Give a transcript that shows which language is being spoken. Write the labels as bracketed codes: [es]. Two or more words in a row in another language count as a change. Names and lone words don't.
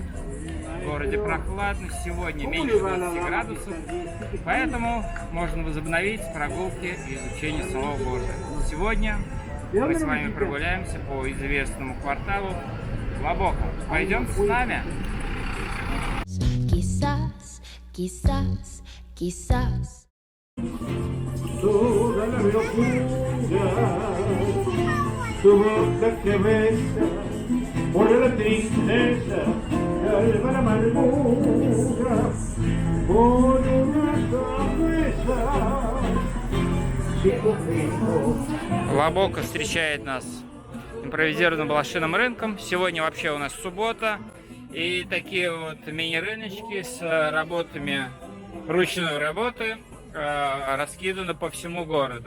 [ru] В городе прохладно, сегодня меньше 20 градусов, поэтому можно возобновить прогулки и изучение Слова Божия. Сегодня мы с вами прогуляемся по известному кварталу Лабока. Пойдем с нами. [es] Quizás, quizás, quizás. Toda la locura, tu boca que besa, por la tristeza, calma la amargura, por una cabeza, [ru] Лабока встречает нас импровизированным блошиным рынком. Сегодня вообще у нас суббота. И такие вот мини-рыночки с работами ручной работы раскиданы по всему городу.